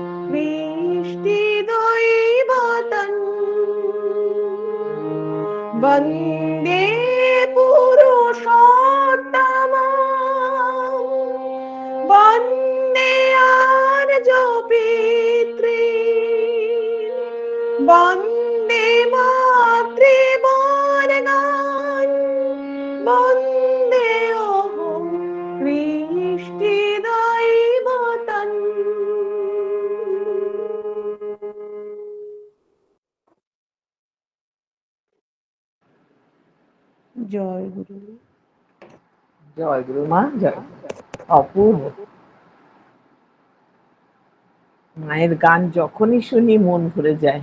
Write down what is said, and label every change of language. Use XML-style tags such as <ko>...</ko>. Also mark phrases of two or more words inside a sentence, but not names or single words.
<sa>वृष्टिदैवतम् वन्दे पुरुषोत्तमम् वन्दे आर्यपितॄन् वन्दे मातृमार्गान् वन्दे अहं वृष्टिदैवतम्।</sa> <bn>জয় গুরু। জয় গুরু মা, জয় গুরু। অপূর্ব। মায়ের গান যখনই শুনি মন ভরে যায়।</bn>